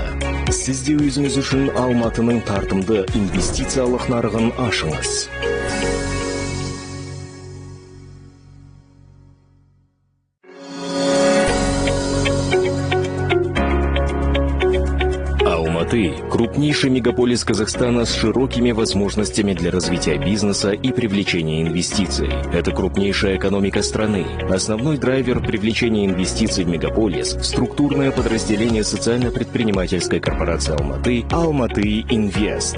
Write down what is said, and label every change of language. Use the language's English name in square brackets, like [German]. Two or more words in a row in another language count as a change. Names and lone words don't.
[Kazakh] Сіз де өзіңіз үшін Алматының тартымды инвестициялық нарығын ашыңыз. [Russian] Алматы – крупнейший мегаполис Казахстана с широкими возможностями для развития бизнеса и привлечения инвестиций. Это крупнейшая экономика страны. Основной драйвер привлечения инвестиций в мегаполис – структурное подразделение социально-предпринимательской корпорации Almaty – Almaty Invest.